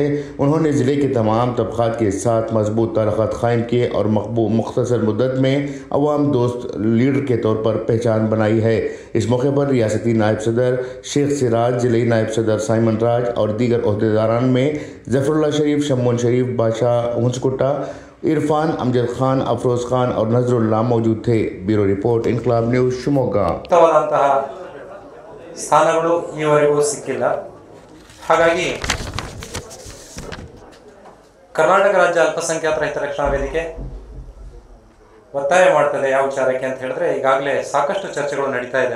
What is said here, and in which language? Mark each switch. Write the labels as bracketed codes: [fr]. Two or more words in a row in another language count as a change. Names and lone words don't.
[ur] انہوں نے ضلعے کے تمام طبقات کے ساتھ مضبوط تعلقات قائم کیے اور مختصر مدت میں عوام دوست لیڈر کے طور پر پہچان بنائی ہے. اس موقع پر ریاستی نائب صدر شیخ سراج، ضلعے نائب صدر سائمن راج اور دیگر عہدیداران میں ظفراللہ شریف، شمعون شریف، بادشاہ ہنسکٹہ، عرفان، امجد خان، افروز خان اور نجراللہ موجود تھے. [en] bureau report, [ur] इनकलाब न्यूज़, शिवमೊಗ್ಗ। [kn] ಸ್ಥಾನಗಳು ಈವರೆಗೂ ಸಿಕ್ಕಿಲ್ಲ. ಹಾಗಾಗಿ ಕರ್ನಾಟಕ ರಾಜ್ಯ ಅಲ್ಪಸಂಖ್ಯಾತರ ಹಿತರಕ್ಷಣಾ ವೇದಿಕೆ ಒತ್ತಾಯ ಮಾಡ್ತದೆ ಯಾವ ವಿಚಾರಕ್ಕೆ ಅಂತ ಹೇಳಿದ್ರೆ, ಈಗಾಗಲೇ ಸಾಕಷ್ಟು ಚರ್ಚೆಗಳು ನಡೀತಾ ಇದೆ.